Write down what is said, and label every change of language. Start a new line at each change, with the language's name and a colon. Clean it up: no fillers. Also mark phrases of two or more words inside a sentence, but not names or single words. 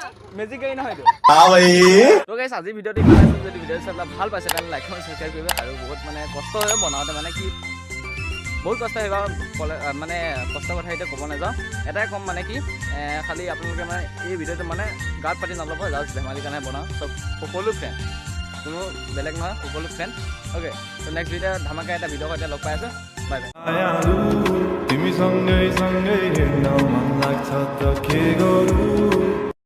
Assamese: মেজিক গাড়ী নহয় তো গাইছ আজি ভিডিঅ'টো যদি ভিডিঅ' চাই ভাল পাইছে তেনে
English: like comment subscribe
Assamese: কৰিব আৰু বহুত মানে কষ্ট হয় বনাওঁতে মানে কি বহুত কষ্ট হয় মানে কষ্টৰ কথা এতিয়া ক'ব নাযাওঁ এটাই ক'ম মানে কি খালি আপোনালোকে মানে এই ভিডিঅ'টো মানে গাত পাতি নল'ব জাষ্ট ধেমালিৰ কাৰণে বনাওঁ চব সকলো ফ্ৰেণ্ড কোনো বেলেগ নহয় সকলো ফ্ৰেণ্ড অ'কে তো
English: next video'
Assamese: ধামাকা এটা ভিডিঅ' সৈতে লগ পাই আছোঁ
English: bye bye
Nepali: तिमी सँगै सँगै हिँड्न मन लाग्छ त के गरौँ